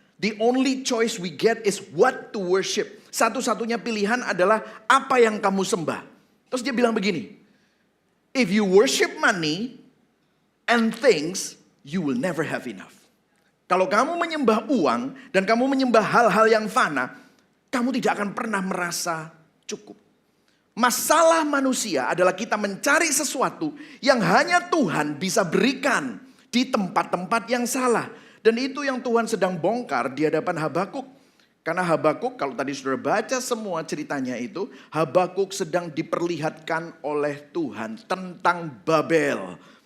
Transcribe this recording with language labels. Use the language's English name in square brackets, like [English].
[English] The only choice we get is what to worship. [Indonesian] Satu-satunya pilihan adalah apa yang kamu sembah. Terus dia bilang begini, [English] if you worship money and things, you will never have enough. [Indonesian] Kalau kamu menyembah uang dan kamu menyembah hal-hal yang fana, kamu tidak akan pernah merasa cukup. Masalah manusia adalah kita mencari sesuatu yang hanya Tuhan bisa berikan di tempat-tempat yang salah. Dan itu yang Tuhan sedang bongkar di hadapan Habakuk. Karena Habakuk, kalau tadi sudah baca semua ceritanya itu, Habakuk sedang diperlihatkan oleh Tuhan tentang Babel.